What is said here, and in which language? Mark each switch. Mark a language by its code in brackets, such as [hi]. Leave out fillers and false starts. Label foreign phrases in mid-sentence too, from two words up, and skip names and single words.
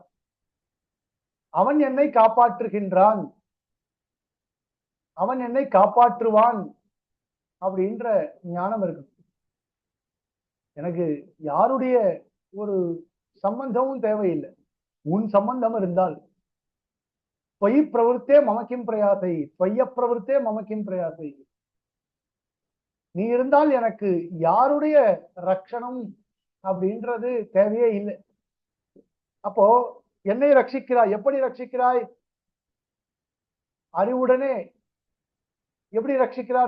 [ta] அவன் என்னை காப்பாற்றுகின்றான், அவன் என்னை காப்பாற்றுவான் அப்படின்ற ஞானம் இருக்கு. எனக்கு யாருடைய ஒரு சம்பந்தமும் தேவையில்லை. உன் சம்பந்தம் இருந்தால் [sa] त्वयि प्रवृत्ते मम किं प्रयासै त्वय्य प्रवृत्ते मम किं प्रयासै [ta] நீ இருந்தால் எனக்கு யாருடைய ரட்சணம் அப்படின்றது தேவையே இல்லை. அப்போ என்னை ரட்சிக்கிறாய், எப்படி ரட்சிக்கிறாய்? அறிவுடனே. எப்படி ரட்சிக்கிறார்?